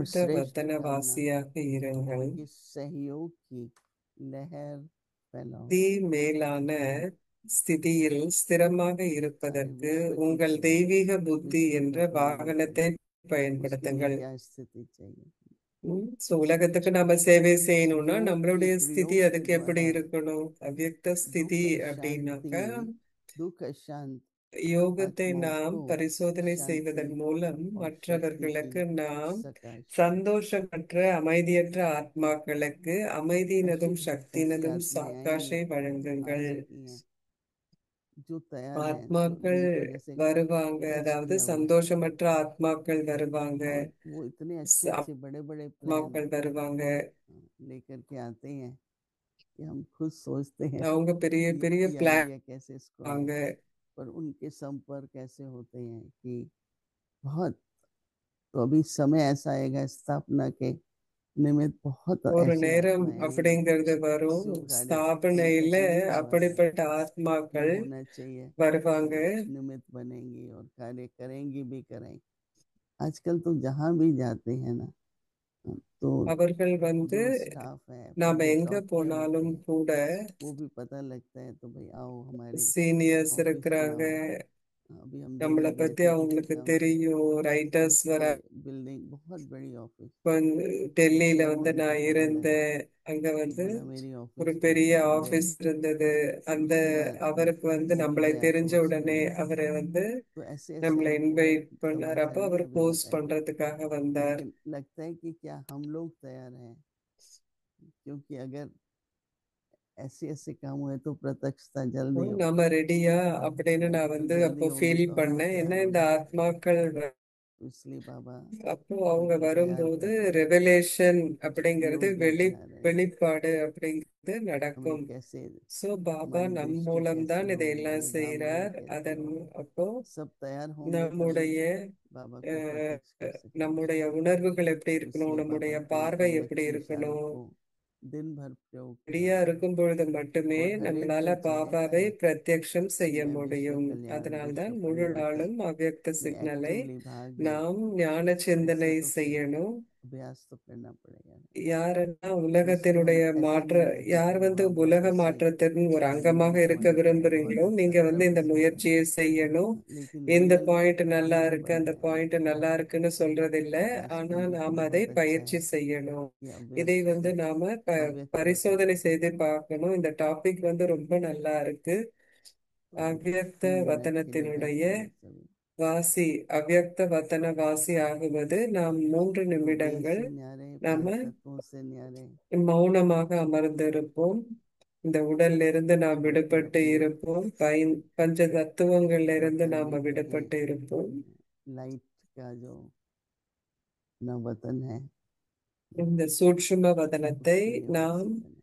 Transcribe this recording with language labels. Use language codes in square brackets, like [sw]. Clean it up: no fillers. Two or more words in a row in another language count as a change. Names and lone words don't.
[ta] அவ்யக்த [hi] श्रेष्ठ [ta] வதன [hi] भावना [ta] வாசியாக இருங்கள். [hi] के सहयोग की लहर फैलाओ [ta] தி மேலான ஸ்திதியில் ஸ்திரமாக [hi] सारे [ta] இருப்பதற்கு [hi] विश्व की [ta] உங்கள் [hi] सेवा [ta] தெய்வீக புத்தி [hi] विश्व [ta] என்ற [hi] को करने के [ta] வாகனத்தை [hi] लिए उसके लिए [ta] பயன்படுத்துங்கள். [hi] क्या स्थिति चाहिए [ta] சோ உலகத்துக்கு நாம சேவை செய்யணும்னா [hi] योग के [ta] நம்மளுடைய ஸ்திதி [hi] प्रयोग के [ta] அதுக்கு எப்படி [hi] द्वारा [ta] இருக்கணும்? அவ்யக்த ஸ்திதி அப்படின்னாக்கா [hi] दुख शांत [ta] யோகத்தை நாம் [hi] आत्माओं को [ta] பரிசோதனை [hi] शांति [ta] செய்வதன் மூலம் [hi] और शक्ति की [ta] மற்றவர்களுக்கு நாம் [hi] सकाश [ta] சந்தோஷமற்ற அமைதியற்ற ஆத்மாக்களுக்கு அமைதியினதும் [hi] ऐसी ऐसी [ta] சக்தியினதும் [hi] आत्माएं आएंगी [ta] சாக்காஷை [hi] आ [ta] வழங்குங்கள். [hi] चुकी हैं जो तैयार हैं [ta] ஆத்மாக்கள் [hi] जिनको जैसे [ta] வருவாங்க, [hi] टच [ta] அதாவது [hi] किया हुआ है [ta] சந்தோஷமற்ற ஆத்மாக்கள் வருவாங்க, [hi] और वो इतने अच्छे अच्छे बड़े बड़े प्लान [ta] ஆத்மாக்கள் வருவாங்க. [hi] लेकर के आते हैं कि हम खुद सोचते हैं [ta] அவங்க பெரிய பெரிய [hi] ये [ta] பிளான் [hi] आइडिया कैसे इसको आया पर उनके संपर्क ऐसे होते हैं कि बहुत तो अभी समय ऐसा आएगा स्थापना के निमित्त बहुत [ta] ஒரு [hi] ऐसी [ta] நேரம் [hi] आत्माएं आएंगी [ta] அப்படிங்கிறது வரும். [hi] शुभ कार्य [ta] ஸ்தாபனையில [hi] जिनका शरीर द्वारा [ta] அப்படிப்பட்ட [hi] जो [ta] ஆத்மாக்கள் [hi] होना चाहिए [ta] வருவாங்க. [hi] वो निमित्त बनेंगी और कार्य करेंगी भी करेंगी आजकल तो जहाँ भी जाते हैं ना तो [ta] அவர்கள் வந்து [hi] जो स्टाफ है [ta] நாம [hi] जो [ta] எங்க [hi] जॉब पे होते [ta] போனாலும் [hi] हैं [ta] கூட [hi] वो भी पता लगता है, तो भाई आओ हमारी [ta] சீனியர்ஸ் [hi] ऑफिस में [ta] இருக்கிறாங்க, [hi] आओ। अभी हम [ta] நம்மளை [hi] दिल्ली गए [ta] பத்தி [hi] थे तो [ta] அவங்களுக்கு [hi] देखा [ta] தெரியும். ரைட்டர்ஸ் [hi] उसके [ta] வர [hi] बिल्डिंग बहुत बड़ी ऑफिस, [ta] டெல்லியில வந்து [hi] चेयरमैन [ta] நான் [hi] तक को बुलाया, [ta] இருந்தேன். அங்க வந்து [hi] बोला मेरी [ta] ஒரு [hi] ऑफिस में [ta] பெரிய [hi] आओ। [ta] ஆபீஸ் இருந்தது. அந்த [hi] उसके बाद [ta] அவருக்கு வந்து நம்மளை [hi] दिग्विजय [ta] தெரிஞ்ச [hi] पोस्ट [ta] உடனே [hi] किया। [ta] அவரை வந்து [hi] तो ऐसे ऐसे [ta] நம்மளை [hi] आपको [ta] இன்வைட் பண்ணார். அப்ப [hi] समाचार नहीं [ta] அவர் [hi] अभी [ta] போஸ்ட் [hi] बताए, [ta] பண்றதுக்காக வந்தார். [hi] लेकिन लगता है कि क्या हम लोग तैयार हैं, क्योंकि अगर ऐसे ऐसे काम हुए तो प्रत्यक्षता जल्दी हो, [ta] நாம ரெடியா அப்படின்னு நான் [hi] तो [ta] வந்து [hi] जल्दी [ta] அப்போ [hi] होगी [ta] ஃபீல் [hi] तो हम [ta] பண்ணேன். [hi] तैयार [ta] ஏன்னா இந்த [hi] होंगे। [ta] ஆத்மாக்கள் [hi] तो इसलिए बाबा [ta] அப்போ அவங்க [hi] हमको तैयार [ta] வரும்போது [hi] कर रहे हैं [ta] ரெவலேஷன் [hi] कि [ta] அப்படிங்கிறது [hi] लोग देख रहे हैं [ta] வெளிப்பாடு அப்படிங்கிறது [hi] हमें [ta] நடக்கும். [hi] कैसे, [ta] சோ பாபா [hi] हमारी [ta] நம் [hi] दृष्टि कैसी [ta] மூலம்தான் [hi] होगी, [ta] இதையெல்லாம் [hi] हमें भावनाएं [ta] செய்றார். [hi] कैसी [ta] அதன் [hi] होगी। [ta] அப்போ [hi] सब तैयार होंगे तभी [ta] நம்முடைய [hi] बाबा को प्रत्यक्ष कर सकेंगे। [ta] நம்முடைய உணர்வுகள் எப்படி [hi] तो [ta] இருக்கணும், [hi] इसलिए [ta] நம்முடைய [hi] बाबा के [ta] பார்வை எப்படி [hi] लक्ष्य विचारों [ta] இருக்கணும், [hi] को दिन भर प्रयोग किया [ta] ரெடியா இருக்கும் பொழுது மட்டுமே [hi] और हर एक [ta] நம்மளால [hi] दिन चलता [ta] பாபாவை [hi] है। [ta] பிரத்யக்ஷம் செய்ய [hi] मैं विश्व [ta] முடியும். [hi] कल्याण [ta] அதனால்தான் [hi] विश्व [ta] முழு [hi] परिवर्तन [ta] நாளும் அவ்யக்த [hi] में [ta] சிக்னலை [hi] एक्टिवली भाग लें। [ta] நாம் ஞான [hi] ऐसे [ta] சிந்தனை [hi] तो फिर [ta] செய்யணும். [hi] अभ्यास तो करना पड़ेगा ना। [ta] யாரெல்லாம் [hi] तो इसलिए हम [ta] உலகத்தினுடைய [hi] ऐसे [ta] மாற்ற, [hi] नहीं रहते [ta] யார் [hi] कि [ta] வந்து [hi] वहां [ta] உலக [hi] ऑफिस से [ta] மாற்றத்தின் ஒரு அங்கமாக [hi] रिमोट [ta] இருக்க [hi] होने में बहुत [ta] விரும்புறீங்களோ, [hi] अच्छा [ta] நீங்க வந்து இந்த [hi] प्रतीत होता [ta] முயற்சியை செய்யணும். [hi] है, लेकिन [ta] இந்த [hi] रियल [ta] பாயிண்ட் நல்லா [hi] नियम [ta] இருக்கு, [hi] बन [ta] அந்த [hi] जाए। [ta] பாயிண்ட் நல்லா இருக்குன்னு சொல்றது இல்ல. ஆனா [hi] बचपन में तो [ta] நாம அதை [hi] बहुत अच्छा [ta] பயிற்சி [hi] है [ta] செய்யணும். [hi] कि [ta] இதை வந்து [hi] अव्यक्त [ta] நாம [hi] अव्यक्त वतन [ta] பரிசோதனை செய்து பார்க்கணும். இந்த டாபிக் வந்து ரொம்ப நல்லா இருக்கு. [hi] तो [ta] அவ்யக்த [hi] 3 मिनट के लिए [ta] வதனத்தினுடைய [hi] बैठेंगे सभी। [ta] வாசி, அவ்யக்த வதன வாசி ஆகுவது நாம் 3 [hi] तो देह [ta] நிமிடங்கள் [hi] से न्यारे, [ta] நாம [hi] 5 तत्वों से न्यारे, [ta] மௌனமாக அமர்ந்திருப்போம். இந்த உடல்ல இருந்து நாம் [hi] बिल्कुल [ta] விடுபட்டு [hi] अपने [ta] இருப்போம். பஞ்ச தத்துவங்கள்ல இருந்து [hi] वतन [ta] நாம [hi] के [ta] விடுபட்டு இருப்போம். [hi] लाइट का जो अपना वतन है [ta] இந்த சூட்சும வதனத்தை [hi] उसके [ta] நாம் [hi] निवासी बने।